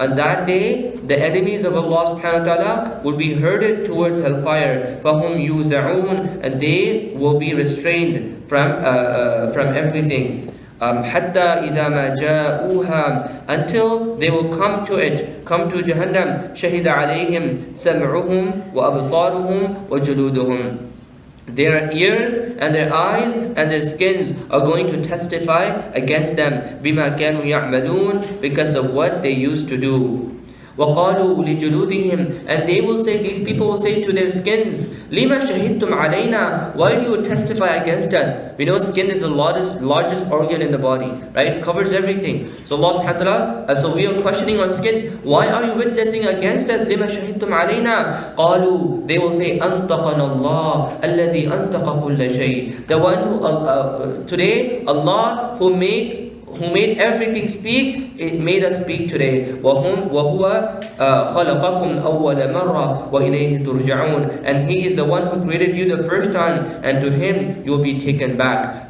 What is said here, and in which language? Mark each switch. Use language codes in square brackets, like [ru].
[en] On that day, the enemies of Allah subhanahu wa ta'ala will be herded towards hellfire. [ar] فَهُمْ يُوزَعُونَ. [en] And they will be restrained from everything. [ar] حتى إذا ما جاءوها. [en] Until they will come to Jahannam. [ar] شهد عليهم سمعهم وأبصارهم وجلودهم. [en] Their ears and their eyes and their skins are going to testify against them. [ar] بما كانوا يعملون. [en] Because of what they used to do. [ar] وَقَالُوا لِجُلُودِهِمْ. [en] And they will say, these people will say to their skins, [ar] لِمَا شَهِدْتُمْ عَلَيْنَا. [en] Why do you testify against us? We know skin is the largest organ in the body, right? It covers everything. So Allah subhanahu wa ta'ala, so we are questioning on skins. Why are you witnessing against us? [ar] لِمَا شَهِدْتُمْ عَلَيْنَا. قَالُوا. [en] They will say, [ar] أَنْطَقَنَا اللَّهُ الَّذِي أَنْطَقَ كُلَّ شَيْءٍ. [en] The one who, today, Allah who made everything speak, it made us speak today. [ar] وَهُوَ خَلَقَكُمْ أَوَّلَ مَرَّةٍ وَإِلَيْهِ تُرْجَعُونَ. [en] And He is the one who created you the first time, and to Him you will be taken back.